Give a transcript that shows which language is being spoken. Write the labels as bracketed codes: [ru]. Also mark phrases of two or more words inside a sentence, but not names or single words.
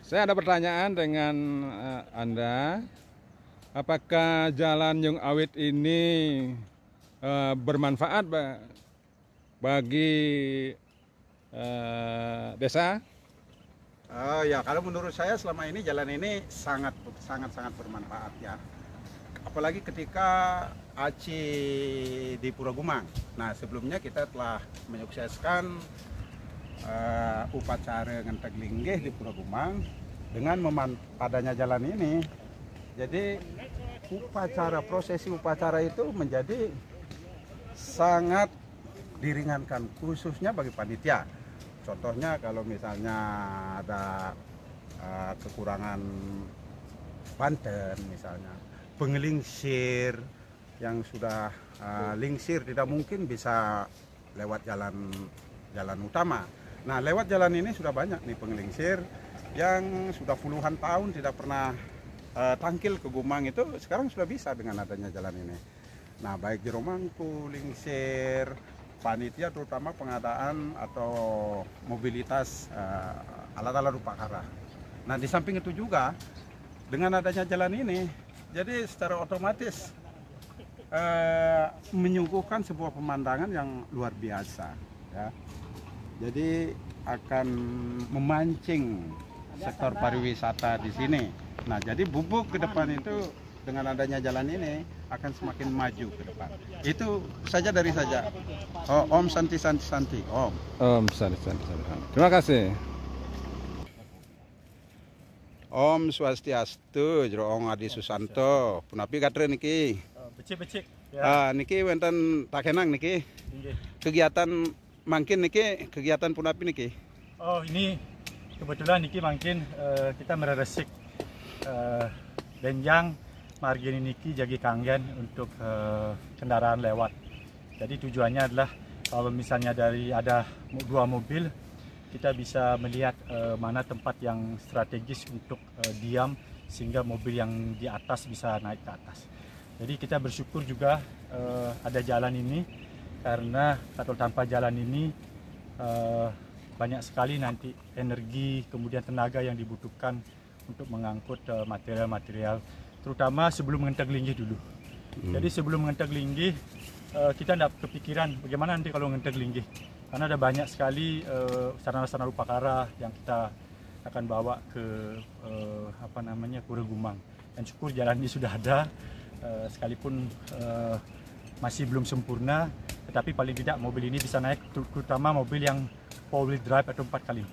[id] Saya ada pertanyaan dengan Anda. Apakah Jalan Yung Awit ini bermanfaat bagi desa? Ya, kalau menurut saya selama ini jalan ini sangat bermanfaat ya. Apalagi ketika Aci di Pura Gumang. Nah, sebelumnya kita telah menyukseskan upacara ngenteg linggih di Pura Gumang dengan adanya jalan ini. Jadi prosesi upacara itu menjadi sangat diringankan khususnya bagi panitia. Contohnya kalau misalnya ada kekurangan Banten misalnya, pengelingsir yang sudah lingsir tidak mungkin bisa lewat jalan utama. Nah, lewat jalan ini sudah banyak nih pengelingsir yang sudah puluhan tahun tidak pernah tangkil ke Gumang, itu sekarang sudah bisa dengan adanya jalan ini. Nah, baik jero mangku, lingsir, panitia terutama pengadaan atau mobilitas alat-alat upacara. Nah, di samping itu juga dengan adanya jalan ini, jadi secara otomatis menyuguhkan sebuah pemandangan yang luar biasa ya. Jadi akan memancing sektor pariwisata di sini. Nah, jadi Bubuk ke depan itu dengan adanya jalan ini akan semakin maju ke depan. Itu saja dari saja. Oh, Om Santi. Om. Om Santi. Terima kasih. Om Swastiastu, Jero Ong Adi Susanto. [ban] Punapi katre niki. Becik-becik. Ya. Niki wonten takenang niki. Kegiatan mangkin niki, kegiatan punapi niki. Oh, ini kebetulan niki mungkin kita meresik benjang margin niki jagi kanggen untuk kendaraan lewat. [id] Jadi tujuannya adalah kalau misalnya ada dua mobil, kita bisa melihat mana tempat yang strategis untuk diam sehingga mobil yang di atas bisa naik ke atas. Jadi kita bersyukur juga ada jalan ini, karena kalau tanpa jalan ini banyak sekali nanti energi kemudian tenaga yang dibutuhkan untuk mengangkut material-material, terutama sebelum ngenteg linggih dulu. Jadi sebelum ngenteg linggih kita tidak kepikiran bagaimana nanti kalau ngenteg linggih, karena ada banyak sekali sarana-sarana upakara yang kita akan bawa ke Pura Gumang. Dan syukur jalan ini sudah ada, sekalipun masih belum sempurna, tetapi paling tidak mobil ini bisa naik, terutama mobil yang [en] 4-wheel drive [id] atau 4x4.